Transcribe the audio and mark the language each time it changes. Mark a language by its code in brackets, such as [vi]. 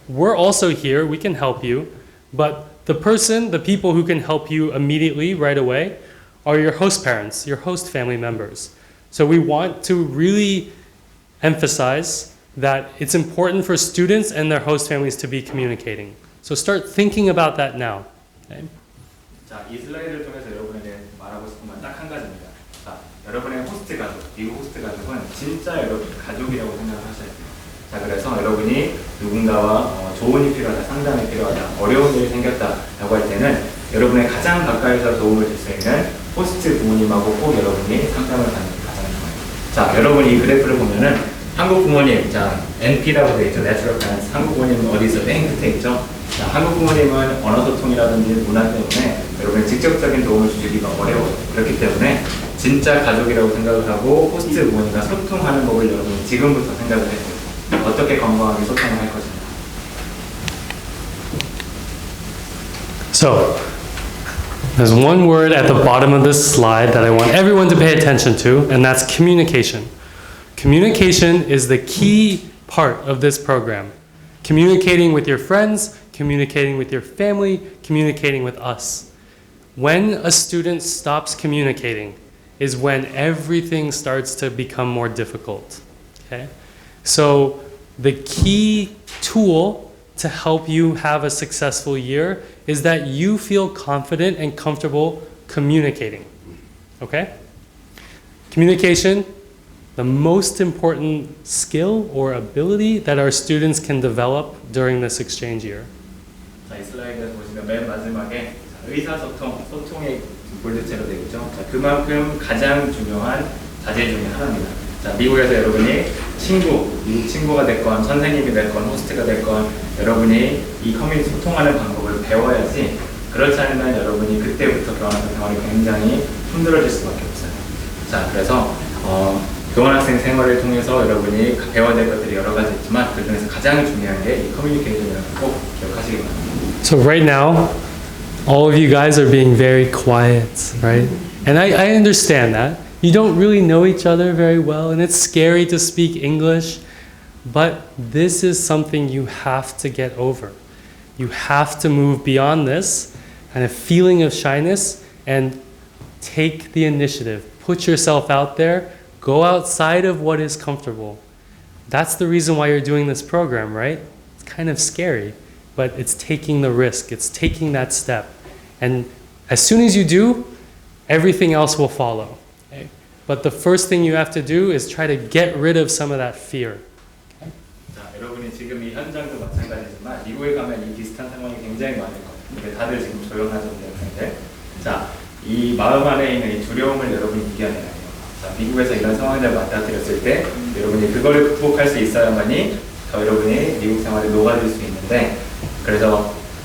[en] We're also here, we can help you, but the people who can help you immediately, right away, are your host parents, your host family members. So we want to really emphasize that it's important for students and their host families to be communicating. So start thinking about that now. Okay? [ko] 자, 이 슬라이드를 통해서 여러분에게 말하고 싶은 건 딱 한 가지입니다. 자, 여러분의 호스트 가족, 미국 호스트 가족은 진짜 여러분 가족이라고 생각을 하셔야 돼요. 자, 그래서 여러분이 누군가와 조언이 필요하다, 상담이 필요하다, 어려운 일이 생겼다라고 할 때는 여러분의 가장 가까이서 도움을 줄 수 있는 호스트 부모님하고 꼭 여러분이 상담을 하는 게 가장 좋아요. 자, 여러분이 이 그래프를 보면은 한국 부모님, 자, NP라고 되어 있죠. [en] Natural Parents. [ko] 한국 부모님은 어디 있어? 맨 끝에 있죠. 자, 한국 부모님은 언어 소통이라든지 문화 때문에 여러분의 직접적인 도움을 주기가 어려워요. 그렇기 때문에 진짜 가족이라고 생각을 하고 호스트 부모님과 소통하는 법을 여러분이 지금부터 생각을 해보세요. 어떻게 건강하게 소통을 할 것인가. [en] So, there's one word at the bottom of this slide that I want everyone to pay attention to, and that's communication. Communication is the key part of this program. Communicating with your friends, communicating with your family, communicating with us. When a student stops communicating is when everything starts to become more difficult. Okay? So the key tool to help you have a successful year is that you feel confident and comfortable communicating. Okay? Communication, the most important skill or ability that our students can develop during this exchange year. [ko] 자, 이 슬라이드에서 보시면 맨 마지막에 의사소통, 소통의 볼드체로 되어 있죠. 자, 그만큼 가장 중요한 자질 중에 하나입니다. 자, 미국에서 여러분이 미국 친구가 됐건, 선생님이 됐건, 호스트가 됐건, 여러분이 이 커뮤니티 소통하는 방법을 배워야지, 그렇지 않으면 여러분이 그때부터 교환학생 생활이 굉장히 힘들어질 수밖에 없어요. 자, 그래서 교환학생 생활을 통해서 여러분이 배워야 될 것들이 여러 가지 있지만 그 중에서 가장 중요한 게 이 커뮤니케이션이라는 걸 꼭 기억하시기 바랍니다. [en] So right now, all of you guys are being very quiet, right? And I understand that. You don't really know each other very well, and it's scary to speak English, but this is something you have to get over. You have to move beyond this kind of feeling of shyness and take the initiative. Put yourself out there. Go outside of what is comfortable. That's the reason why you're doing this program, right? It's kind of scary, but it's taking the risk. It's taking that step. And as soon as you do, everything else will follow. Okay? But the first thing you have to do is try to get rid of some of that fear. Okay? [ko] 자, 여러분이 지금 이 현장도 마찬가지지만 미국에 가면 이 비슷한 상황이 굉장히 많을 거예요. 근데 다들 지금 조용하죠, 여러분들. 자, 이 마음 안에 있는 이 두려움을 여러분이 이겨내야 돼요. 자, 미국에서 이런 상황을 맞닥뜨렸을 때 여러분이 그걸 극복할 수 있어야만이 더 여러분이 미국 생활에 녹아들 수 있는데, 그래서